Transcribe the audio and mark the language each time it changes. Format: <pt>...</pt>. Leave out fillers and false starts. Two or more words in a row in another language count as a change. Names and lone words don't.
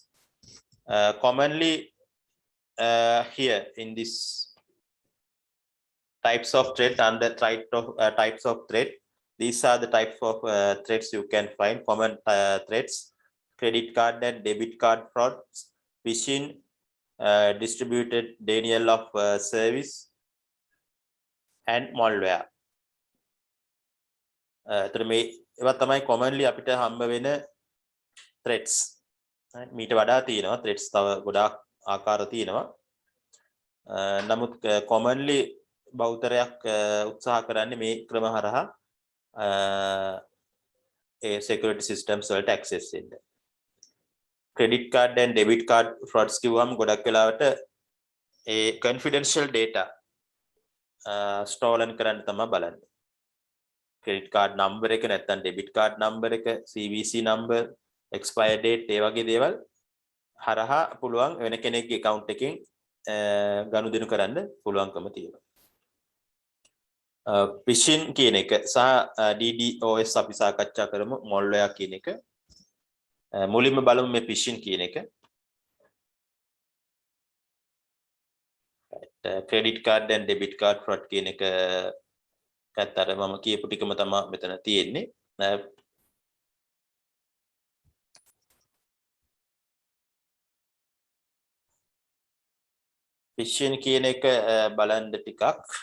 <en>Commonly here in this types of threat, under types of threat, these are the types of threats you can find. Common threats: credit card and debit card frauds, phishing, distributed denial of service, and malware.</en> <si>ඒවා තමයි commonly අපිට හම්බ වෙන threats. මීට වඩා තියෙනවා threats, තව ගොඩාක් ආකාර තියෙනවා. නමුත් commonly බෞතරයක් උත්සාහ කරන්නේ මේ ක්‍රම හරහා ඒ</si> <en>security systems</en> <si>වලට access වෙන්න.</si> <en>credit card and debit card frauds</en> <si>කිව්වම ගොඩක් වෙලාවට ඒ</si> <en>confidential data stolen</en> <si>කරන්න තමයි බලන්නේ.</si> <en>credit card number</en> <si>එක නැත්නම්</si> <en>debit card number</en> <si>එක,</si> <en>CVC number, expire date,</en> <si>ඒ වගේ දේවල් හරහා පුළුවන් වෙන කෙනෙක්ගේ account එකෙන් ගනුදෙනු කරන්න පුළුවන්කම තියෙනවා. phishing කියන එක සහ DDoS අපි සාකච්ඡා කරමු. malware කියන එක. මුලින්ම බලමු මේ phishing කියන එක.</si> <en>credit card and debit card fraud</en> <si>කියන එක අතර මම කියපු ටිකම තමයි මෙතන තියෙන්නේ. phishing කියන එක බලන්න ටිකක්.</si>